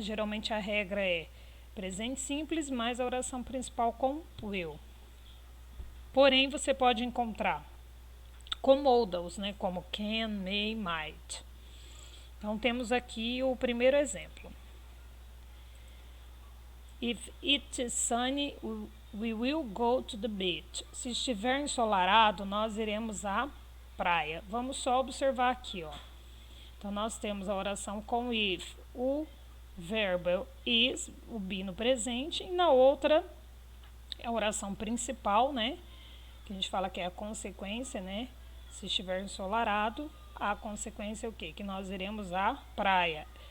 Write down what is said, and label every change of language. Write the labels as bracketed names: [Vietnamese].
[Portuguese] Geralmente a regra é presente simples mais a oração principal com will. Porém, você pode encontrar com modals, né? Como can, may, might. Então, temos aqui o primeiro exemplo. [English] If it is sunny, we will go to the beach. [Portuguese] Se estiver ensolarado, nós iremos à praia. Vamos só observar aqui, ó. Então, nós temos a oração com if, o verbo is, o be no presente, e na outra, a oração principal, né? Que a gente fala que é a consequência, né? Se estiver ensolarado, a consequência é o quê? Que nós iremos à praia.